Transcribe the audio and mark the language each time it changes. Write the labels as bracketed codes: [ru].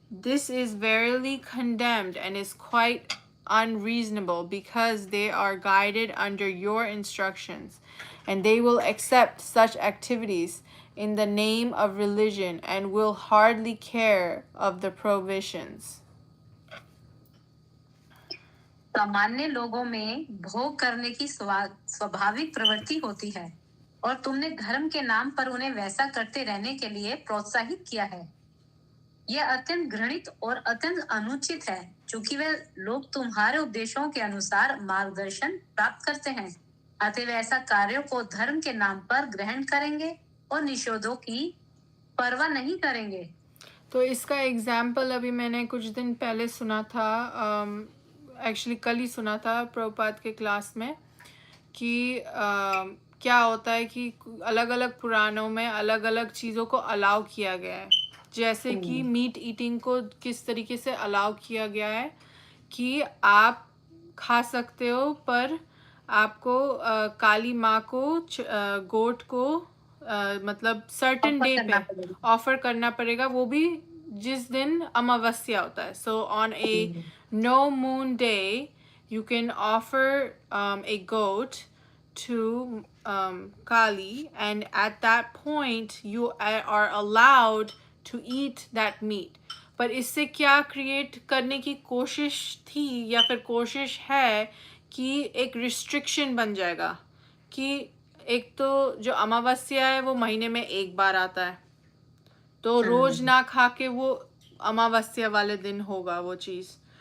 [en] This is verily condemned and is quite unreasonable, because they are guided under your instructions, and they will accept such activities in the name of religion and will hardly care of the provisions. [hi] सामान्य लोगों में भोग करने की स्वाभाविक प्रवृत्ति होती है और तुमने धर्म के नाम पर उन्हें वैसा करते रहने के लिए प्रोत्साहित किया है। यह अत्यंत घृणित और अत्यंत अनुचित है, क्योंकि वे लोग तुम्हारे उपदेशों के अनुसार मार्गदर्शन प्राप्त करते हैं, अतः वे ऐसा कार्यों को धर्म के नाम पर ग्रहण करेंगे और निषेधों की परवाह नहीं करेंगे। तो इसका एग्जाम्पल अभी मैंने कुछ दिन पहले सुना था, एक्चुअली कल ही सुना था प्रभुपाद के क्लास में, कि क्या होता है कि अलग अलग पुराणों में अलग अलग चीज़ों को अलाउ किया गया है। जैसे कि [en] meat eating [hi] को किस तरीके से अलाउ किया गया है कि आप खा सकते हो, पर आपको काली माँ को गोट को मतलब [en] certain day [hi] पे ऑफर करना पड़ेगा, वो भी जिस दिन अमावस्या होता है। [en] So on a no moon day you can offer a goat to Kali, and at that point you are allowed to eat that meat. [hi] पर इससे क्या क्रिएट करने की कोशिश थी या फिर कोशिश है कि एक रिस्ट्रिक्शन बन जाएगा कि एक तो जो अमावस्या है वो महीने में एक बार आता है, तो रोज ना खा के वो अमावस्या वाले दिन होगा वो चीज़।